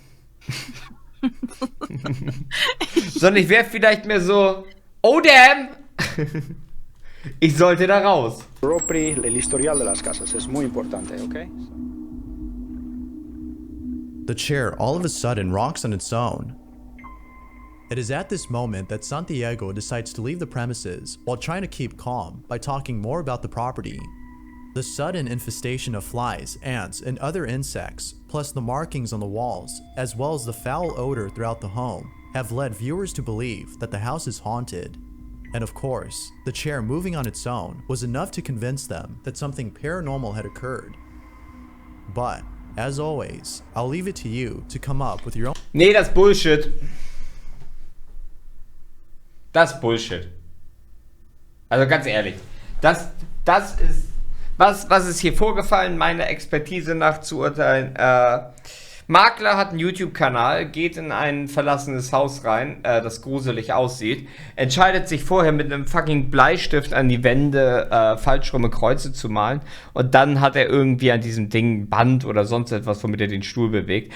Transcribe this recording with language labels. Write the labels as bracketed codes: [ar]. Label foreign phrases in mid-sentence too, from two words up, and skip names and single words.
[de] Sondern ich wäre vielleicht mehr so, [en] oh damn, [de] ich sollte da raus. [es] El historial de las casas es muy importante, ¿ok? [en] The chair all of a sudden rocks on its own. It is at this moment that Santiago decides to leave the premises while trying to keep calm by talking more about the property. The sudden infestation of flies, ants, and other insects, plus the markings on the walls, as well as the foul odor throughout the home, have led viewers to believe that the house is haunted. And of course, the chair moving on its own was enough to convince them that something paranormal had occurred. But, as always, I'll leave it to you to come up with your own... [de] Nee, das ist Bullshit. Das ist Bullshit. Also ganz ehrlich, das ist... Was ist hier vorgefallen, meiner Expertise nach zu urteilen? Makler hat einen YouTube-Kanal, geht in ein verlassenes Haus rein, das gruselig aussieht, entscheidet sich vorher mit einem fucking Bleistift an die Wände falschrumme Kreuze zu malen und dann hat er irgendwie an diesem Ding ein Band oder sonst etwas, womit er den Stuhl bewegt.